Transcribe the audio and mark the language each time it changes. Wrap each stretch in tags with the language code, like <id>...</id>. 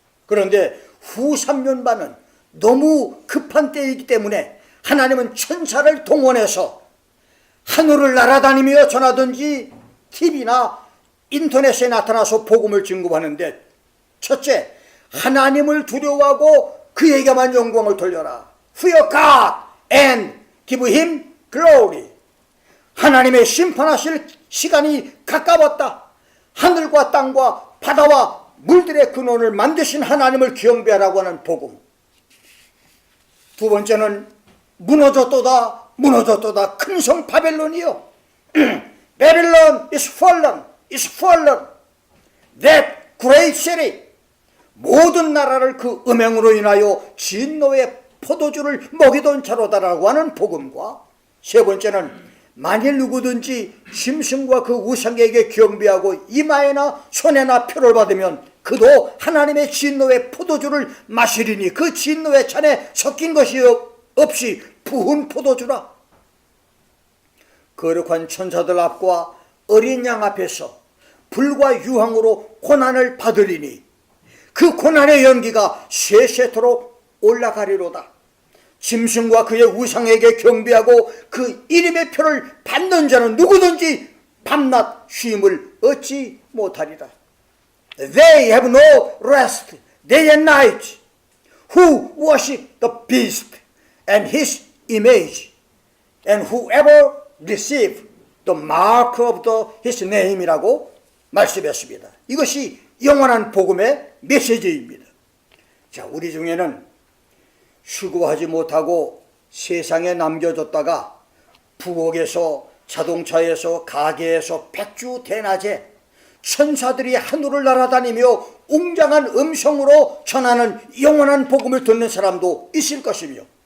<ko>그런데 후 3년 반은 너무 급한 때이기 때문에 하나님은 천사를 동원해서 하늘을 날아다니며 전하든지 TV나 인터넷에 나타나서 복음을 증거하는데, 첫째, 하나님을 두려워하고 그에게만 영광을 돌려라.</ko> <en>Fear God and give Him glory.</en> <ko>하나님의 심판하실 시간이 가까웠다. 하늘과 땅과 바다와 물들의 근원을 만드신 하나님을 경배하라고 하는 복음. 두 번째는 무너졌도다 무너졌도다 큰 성 바벨론이요.</ko> <en>Babylon is fallen, is fallen. That great city.</en> <ko>모든 나라를 그 음행으로 인하여 진노의 포도주를 먹이던 자로다라고 하는 복음과, 세 번째는 만일 누구든지 짐승과 그 우상에게 경배하고 이마에나 손에나 표를 받으면 그도 하나님의 진노의 포도주를 마시리니 그 진노의 잔에 섞인 것이 없이 부은 포도주라. 거룩한 천사들 앞과 어린 양 앞에서 불과 유황으로 고난을 받으리니 그 고난의 연기가 세세토록 올라가리로다. 짐승과 그의 우상에게 경배하고 그 이름의 표를 받는 자는 누구든지 밤낮 쉼을 얻지 못하리라.</ko> <en>They have no rest day and night who worship the beast and his image and whoever receive the mark of his name</en> <ko>이라고 말씀했습니다. 이것이 영원한 복음의 메시지입니다. 자, 우리 중에는 수고하지 못하고 세상에 남겨졌다가 부엌에서 자동차에서 가게에서 백주대낮에 천사들이 하늘을 날아다니며 웅장한 음성으로 전하는 영원한 복음을 듣는 사람도 있을 것이며,</ko>